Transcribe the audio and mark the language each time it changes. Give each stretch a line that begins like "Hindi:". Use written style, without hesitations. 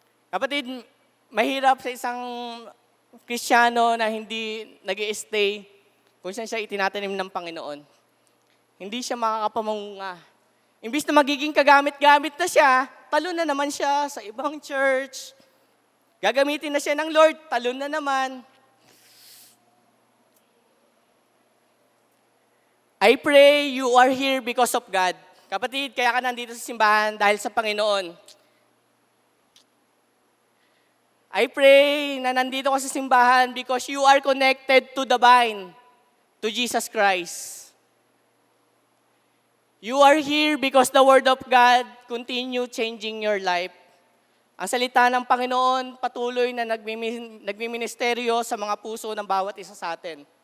Filipino: Kapatid, mahirap sa isang Kristiyano na hindi nag-i-stay kung saan siya itinatanim ng Panginoon. Hindi siya makakapamunga. Imbis na magiging kagamit-gamit na siya, talon na naman siya sa ibang church. Gagamitin na siya ng Lord, talon na naman.
English: I pray you are here because of God.
Filipino: Kapatid, kaya ka nandito sa simbahan dahil sa Panginoon.
English: I pray
Filipino: na nandito ka sa simbahan
English: because you are connected to the vine, to Jesus Christ. You are here because the Word of God continue changing your life.
Filipino: Ang salita ng Panginoon patuloy na nagmiministeryo sa mga puso ng bawat isa sa atin.